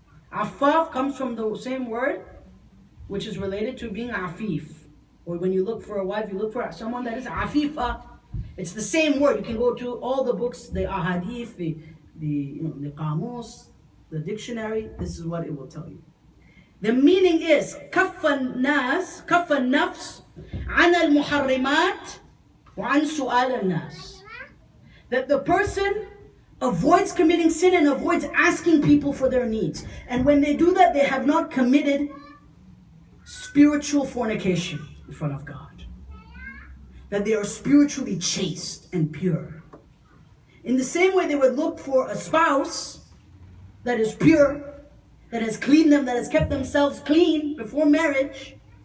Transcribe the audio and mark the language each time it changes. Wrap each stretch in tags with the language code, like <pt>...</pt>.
<en>Afaf comes from the same word which is related to being afif. Or when you look for a wife, you look for someone that is afifa. It's the same word. You can go to all the books, the ahadith, the qamus, the dictionary. This is what it will tell you.</en> <ar>The meaning is كف النفس عن المحرمات وعن سؤال الناس.</ar> <en>That the person avoids committing sin and avoids asking people for their needs. And when they do that, they have not committed spiritual fornication in front of God. That they are spiritually chaste and pure. In the same way they would look for a spouse that is pure, that has cleaned them, that has kept themselves clean before marriage.</en>